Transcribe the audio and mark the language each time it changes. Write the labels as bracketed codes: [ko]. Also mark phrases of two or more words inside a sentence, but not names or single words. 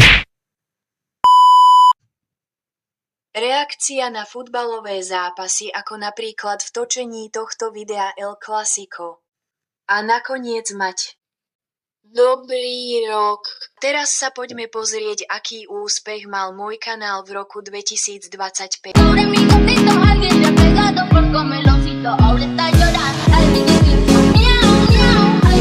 [sk] Reakcia na futbalové zápasy, ako napríklad v točení tohto videa El Clasico. A nakoniec mať dobrý rok. Teraz sa poďme pozrieť, aký úspech mal môj kanál v roku 2025. [es] Pobre mi gatito, alguien le ha pegado por comeloncito. Ahora está llorando. Ay, mi gatito, miau, miau.